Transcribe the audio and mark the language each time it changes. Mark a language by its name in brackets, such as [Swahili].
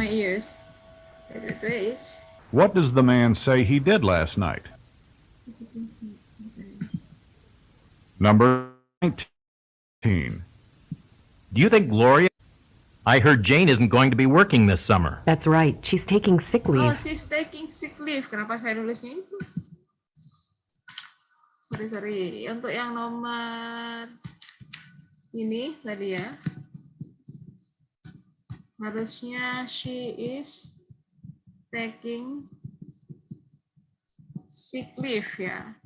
[English] my ears. Wait. What does the man say he did last night? Number 19. Do you think Gloria? I heard Jane isn't going to be working this summer. That's right. She's taking sick Oh, leave. she's taking sick leave. [Indonesian] Kenapa saya nulisnya itu? [English] Sorry. [Indonesian] Untuk yang nomor ini tadi ya. Harusnya [English] she is taking sick leave ya.